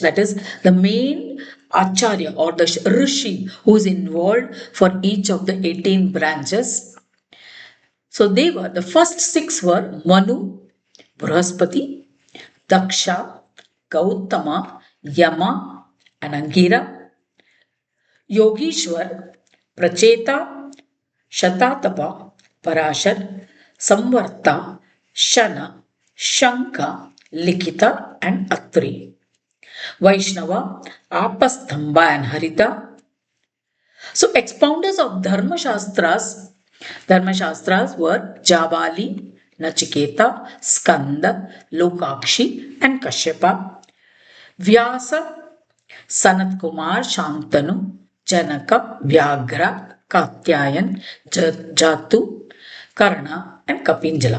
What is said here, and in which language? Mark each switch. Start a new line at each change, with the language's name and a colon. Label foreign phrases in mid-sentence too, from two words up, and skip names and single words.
English: That is the main Acharya or the Rishi who is involved for each of the 18 branches. So the first 6 were Manu, Brahaspati, Daksha, Gautama, Yama, and Angira. Yogishwar, Pracheta, Shatatapa, Parashar, Samvarta, Shana, Shanka, Likita, and Atri. Vaishnava, Apastamba, and Harita. So, expounders of Dharma Shastras were Jabali, Nachiketa, Skanda, Lokakshi, and Kashyapa. Vyasa, Sanat Kumar, Shantanu, Janaka, Vyagra, Katyayan, Jatu, Karna, and Kapinjala.